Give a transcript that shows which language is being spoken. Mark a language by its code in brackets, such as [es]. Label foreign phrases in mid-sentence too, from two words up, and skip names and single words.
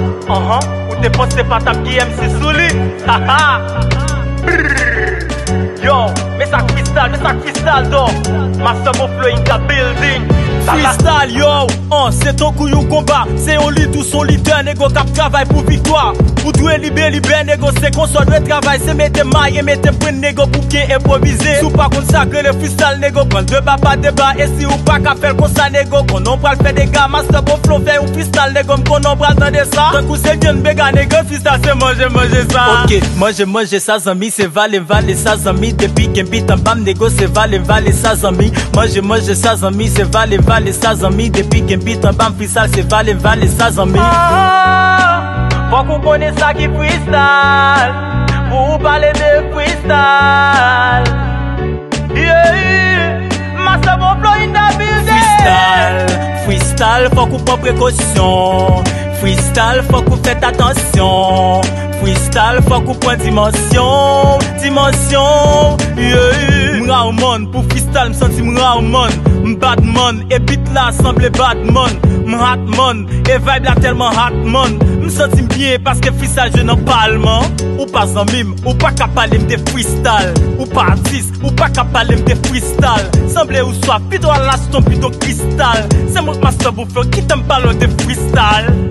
[ht] Anhan, ou te panse pa t ap gen M C sou li? Ha, ha. Brrr. Yo, mè sa freestyle, mè sa freestyle, do. [en] Master Mo Flow in the building. [ht] Freestyle, yo, an, se ton kou yon konba. Se yon lit ou son leader, nego, k ap travay pou viktwa. Ou dwe libe, libe, nego, se kon sa dwe travay. Se mete may e mete pwen, nego, pou byen enpwovize. Sou pa konn sa ke le freestyle, nego, pran de ba, pa de ba. E si ou pa ka fè l konsa, nego, kon non pral fè dega. Master Mo Flow fè yon freestyle, nego, m kon non pral tande sa. Tan kou se vyen bega, nego, freestyle, se manje, manje sa. Ok, manje, manje sa, zanmi, se vale, vale sa, zanmi. Depi gen bit an bam, nego, se vale, vale sa, zanmi. Manje, manje sa, zanmi, se vale, vale sa, zanmi. Depi gen bit an bam, freestyle, se vale, vale sa, zanmi. Ah, fò kou konnen sa ki freestyle, pou ou pale de freestyle. [en] Yeah, Master Mo Flow in the building. [ht] Freestyle, freestyle, fò kou pran prekosyon. Freestyle, fò kou fèt atansyon. Freestyle, fò kou pran dimansyon, dimansyon. Yeah, m ra ou moun pou freestyle, m santi m ra ou moun. M [en] bad man, [ht] e bit la sanble [en] bad man. [ht] M [en] hot man, [ht] e vibe la telman [en] hot man. [ht] M santi m byen paske freestyle je nan pale man. Ou pa zanmi m, ou pa ka pale m de freestyle. Ou pa atis, ou pa ka pale m de freestyle. Sanble ou swaf, pito a lach ton pito kristal. Se mwen Master Mo Flow ki te m pale de freestyle.